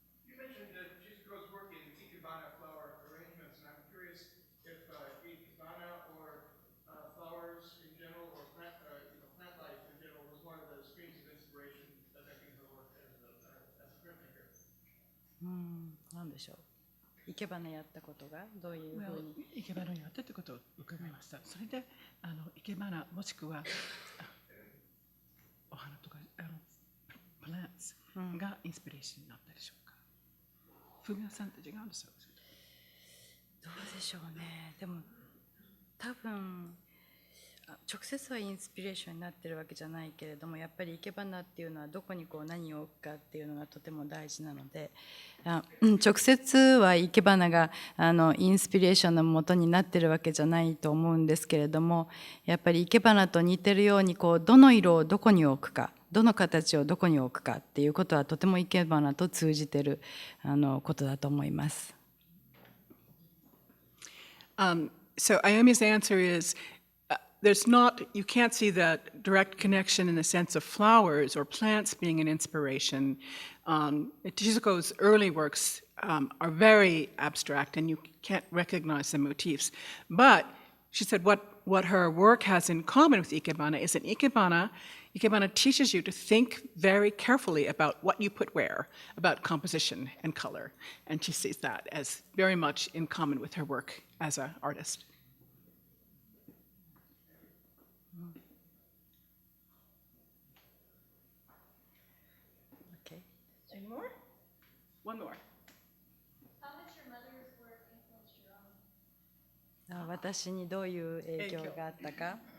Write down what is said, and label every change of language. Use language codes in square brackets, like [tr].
[en] You mentioned Chizuko's work in ikebana flower arrangements, and I'm curious if ikebana or flowers in general, or plant life in general, was one of the streams of inspiration affecting her work as a printmaker. [ja] なんでしょう。生け花やったことがどういうふうに。生け花をやったということを伺いました。それで生け花もしくはお花とかプランツがインスピレーションになったでしょうか。ふみやさんと違うんですよ。どうでしょうね。でも多分直接はインスピレーションになってるわけじゃないけれども、やっぱり生け花っていうのはどこに何を置くかっていうのがとても大事なので、直接は生け花がインスピレーションの元になってるわけじゃないと思うんですけれども、やっぱり生け花と似てるようにどの色をどこに置くか、どの形をどこに置くかっていうことはとても生け花と通じてることだと思います。 [en] So Ayomi's answer is, you can't see the direct connection in the sense of flowers or plants being an inspiration. Chizuko's early works are very abstract and you can't recognize the motifs. But she said what her work has in common with ikebana is that ikebana teaches you to think very carefully about what you put where, about composition and color. And she sees that as very much in common with her work as an artist. Any more? One more. How has your mother's work influenced your own? [ja] 私にどういう影響があったか。